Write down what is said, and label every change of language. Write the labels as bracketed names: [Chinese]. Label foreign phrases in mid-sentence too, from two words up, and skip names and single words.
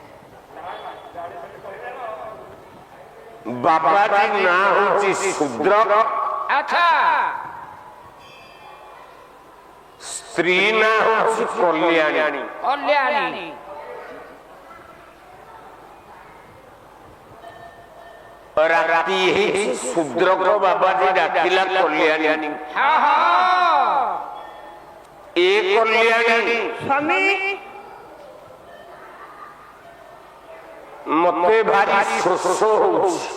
[Odia] ବାବା ଜୀ ନାଁ ହଉଚି ଶୂଦ୍ର अच्छा ସ୍ତ୍ରୀ ନାଁ ହଉଚି କଲ୍ୟାଣୀ कल्याणी ରାତି ହେଇଛି ଶୁଦ୍ରକ ବାବାଜୀ ଡାକିଲା କଲ୍ୟାଣୀ ହଁ ହଁ ଏ କଲ୍ୟାଣୀ ସ୍ୱାମୀ ମତେ ଭାରି ଶୋଷ ହଉଛି